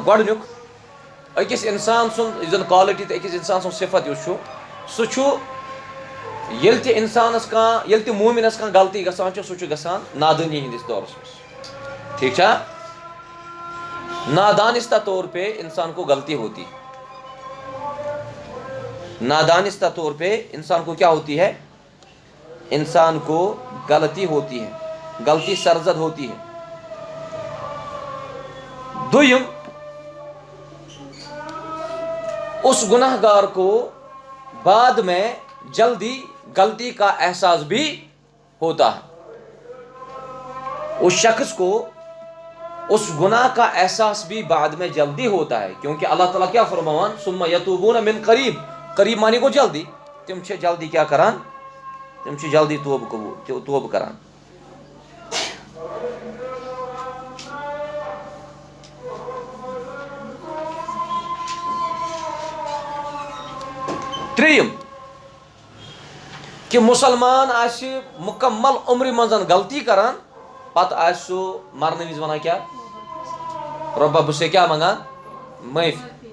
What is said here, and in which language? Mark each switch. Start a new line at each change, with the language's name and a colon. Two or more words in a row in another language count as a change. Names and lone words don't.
Kashmiri: گۄڈٕنیُک أکِس اِنسان سُنٛد یُس زن کالٹی تہٕ أکِس اِنسان سُنٛد صفت یُس چھُ سُہ چھُ ییٚلہِ تہِ اِنسانس کانٛہہ ییٚلہِ تہِ موٗمِنس کانٛہہ غلطی گژھان چھِ سُہ چھُ گژھان نادٲنی ہِنٛدِس دورس منٛز ٹھیٖک چھا.
Urdu: نادانستہ طور پہ انسان کو غلطی ہوتی نادانستہ طور پہ انسان کو کیا ہوتی ہے انسان کو غلطی ہوتی ہے غلطی سرزد ہوتی ہے. دویم اس گناہ گار کو بعد میں جلدی غلطی کا احساس بھی ہوتا ہے. اس شخص کو اس گناہ کا احساس بھی بعد میں جلدی ہوتا ہے کیونکہ اللہ تعالیٰ کیا فرماوان
Arabic: ثم یتوبون من قریب
Urdu: معنی کو
Kashmiri: جلدی تم چھِ جلدی کیا کران تم چھِ جلدی توبہ کران. ترٛیٚیِم کہ مسلمان آسہِ مکمل عمرِ منٛز غلطی کران پتہٕ آسہِ سُہ مرنہٕ وِزِ ونان کیٛاہ رۄبا بہٕ چھُسے کیٛاہ منگان معٲفی.